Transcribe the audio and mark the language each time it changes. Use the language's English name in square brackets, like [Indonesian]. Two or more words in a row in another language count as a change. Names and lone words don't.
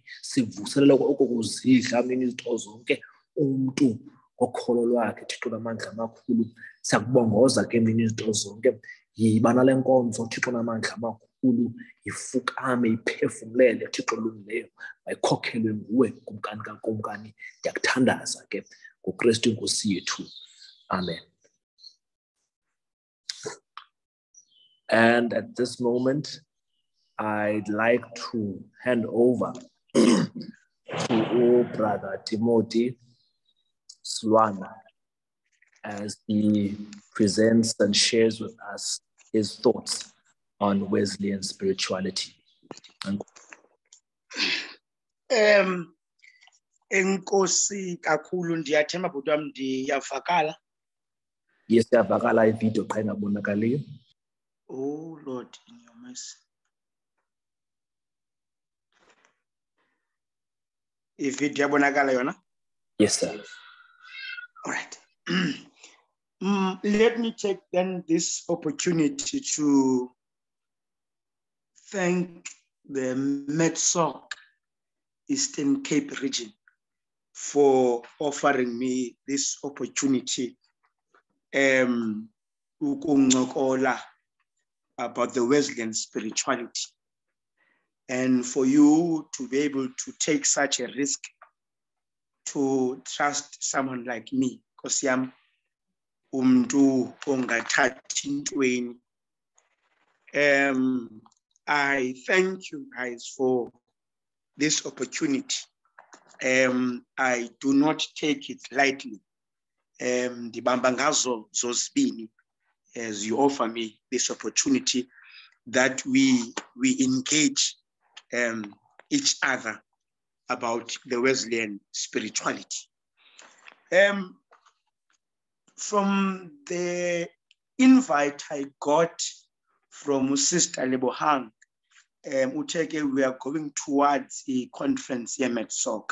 [Xhosa] Sivuselela oko kuzidla mnini izinto zonke umntu ngokholo lwakhe Thixo namandla amakhulu. Siyakubongoza ke mnini izinto zonke. Yiba nale nkonzo Thixo namandla amakhulu, ifukame iphefumlele Thixo olungileyo, mayikhokhelwe nguwe kumkani kakumkani. Ndiyakuthandaza ke ngoKristu inkosi yethu. Amen. [English] And at this moment, I'd like to hand over to Brother Timothy Swana as he presents and shares with us his thoughts on Wesleyan spirituality. [Xhosa] Enkosi kakhulu, ndiyathemba bhuti wam ndiyavakala. Yes, iyavakala ivideo qha ingabonakaliyo. [English] Oh Lord, in your mercy. [Xhosa] Ivideo yabonakala yona? [English] Yes, sir. All right. Let me take then this opportunity to thank the MEDSOC Eastern Cape region for offering me this opportunity ukuncokola about the Wesleyan spirituality, and for you to be able to take such a risk to trust someone like me, because I'm [Xhosa] umntu ongathathi ntweni. [English] I thank you guys for this opportunity. I do not take it lightly. [Xhosa] Ndibamba ngazo zozibini [English] as you offer me this opportunity that we engage each other about the Wesleyan spirituality. From the invite I got from Sister Lebohang, Uteke, we are going towards a conference here at MEDSOC.